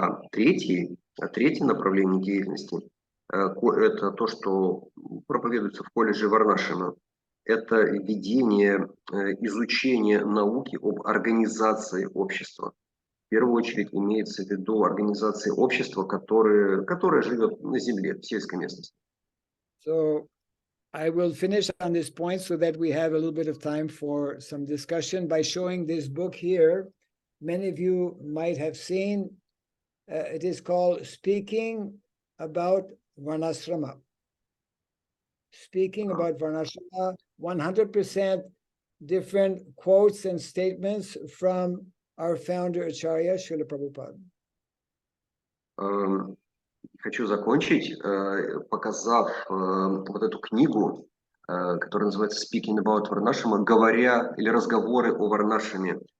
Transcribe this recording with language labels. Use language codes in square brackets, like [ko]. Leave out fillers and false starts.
[ru] Третье направление деятельности это то, что проповедуется в колледже Варнашрама. Это ведение, изучение науки об организации общества. В первую очередь имеется в виду организация общества, которое живет на земле, в сельской местности. [en] So I will finish on this point so that we have a little bit of time for some discussion by showing this book here. Many of you might have seen. It is called Speaking About Varnasrama. Speaking about Varnasrama, 100% different quotes and statements from our founder Acharya Srila Prabhupada. [ru] Хочу закончить, показав вот эту книгу, которая называется Speaking About Varnashrama, говоря или разговоры о Варнашраме.